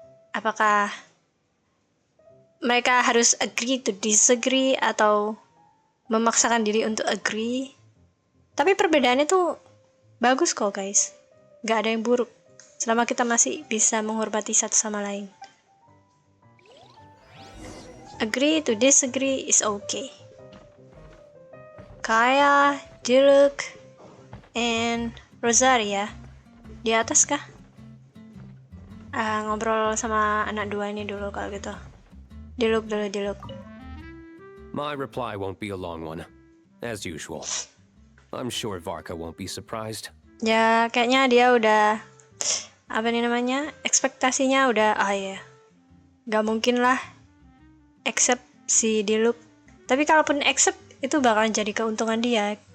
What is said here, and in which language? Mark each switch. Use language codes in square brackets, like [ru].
[id] Apakah mereka harus [en] agree to disagree [id] atau memaksakan diri untuk agree? Tapi perbedaannya tuh bagus kok guys. Gak ada yang buruk selama kita masih bisa menghormati satu sama lain. [en] Agree to disagree is okay. [id] Kaya, Diluc, and Rosaria di atas kah? Ngobrol sama anak dua ini dulu kalau gitu. Diluc. [en] My reply won't be a long one, as usual. I'm sure Varka won't be surprised. [id] Ya, kayaknya dia udah apa nih namanya? Ekspektasinya udah ya. Gak mungkin lah accept si Diluc. Tapi kalaupun accept itu bakalan jadi keuntungan dia.